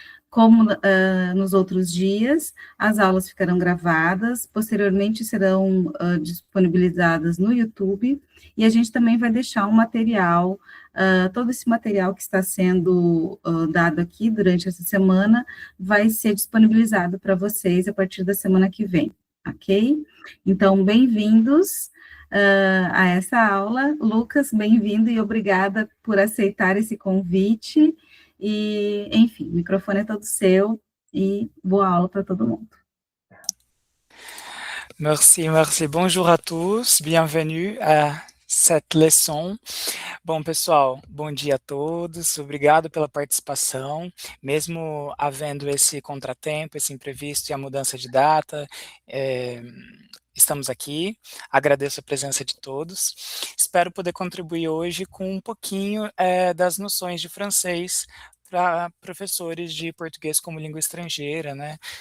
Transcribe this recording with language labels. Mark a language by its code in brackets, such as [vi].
[pt] Como nos outros dias, as aulas ficarão gravadas, posteriormente serão disponibilizadas no YouTube, e a gente também vai deixar um material, todo esse material que está sendo dado aqui durante essa semana, vai ser disponibilizado para vocês a partir da semana que vem, ok? Então, bem-vindos a essa aula. Lucas, bem-vindo e obrigada por aceitar esse convite. E, enfim, o microfone é todo seu e boa aula para todo mundo. [fr] Merci, merci. Bonjour à tous, bienvenue à cette leçon. [pt] Bom, pessoal, bom dia a todos, obrigado pela participação, mesmo havendo esse contratempo, esse imprevisto e a mudança de data, estamos aqui, agradeço a presença de todos, espero poder contribuir hoje com um pouquinho das noções de francês para professores de português como língua estrangeira, né?